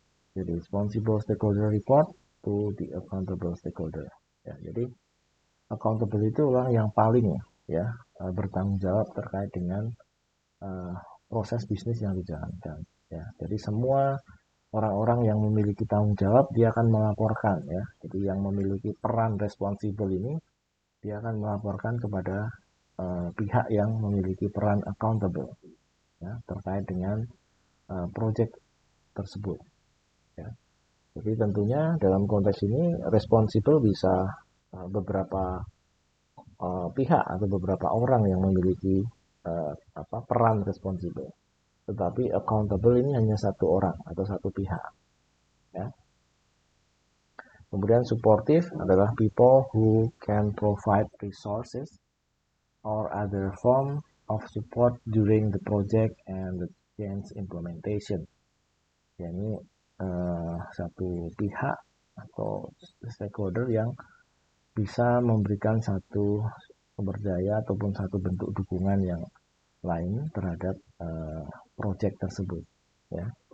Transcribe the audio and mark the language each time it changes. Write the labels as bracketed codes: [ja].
[en] Jadi responsible stakeholder report to the accountable stakeholder ya. [id] Jadi accountable itu orang yang paling ya bertanggung jawab terkait dengan proses bisnis yang dijalankan ya. Jadi semua orang-orang yang memiliki tanggung jawab dia akan melaporkan ya. Jadi yang memiliki peran responsible ini dia akan melaporkan kepada pihak yang memiliki peran accountable ya, terkait dengan project tersebut ya. Jadi tentunya dalam konteks ini responsible bisa beberapa pihak atau beberapa orang yang memiliki peran responsible. Tetapi accountable ini hanya satu orang atau satu pihak ya. Kemudian supportive adalah [en] people who can provide resources or other form of support during the project and the change implementation. [id] Ya, ini satu pihak atau stakeholder yang bisa memberikan satu sumber daya ataupun satu bentuk dukungan yang lain terhadap project tersebut ya.